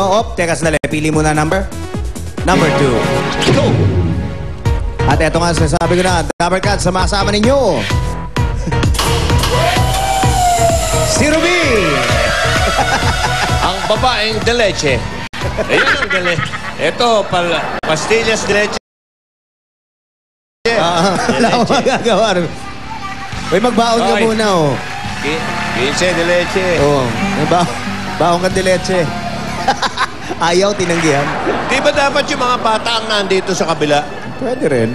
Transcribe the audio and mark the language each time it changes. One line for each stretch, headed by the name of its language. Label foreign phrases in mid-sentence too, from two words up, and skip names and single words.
Filipino: Teka sandali, pili muna number. Number 2. Go! At ito nga, sinasabi ko na, Dabber Cats na makasama ninyo. Si Ruby! Ang babaeng de leche. Ayan ang de leche. Ito, pastillas de leche. Wala akong magagawa. Uy, magbaon ka Okay. muna, oh. 15 de leche. Oo. Baon ka de leche. Ayaw, tinanggihan. Di ba dapat yung mga bata ang nandito sa kabila? Pwede rin.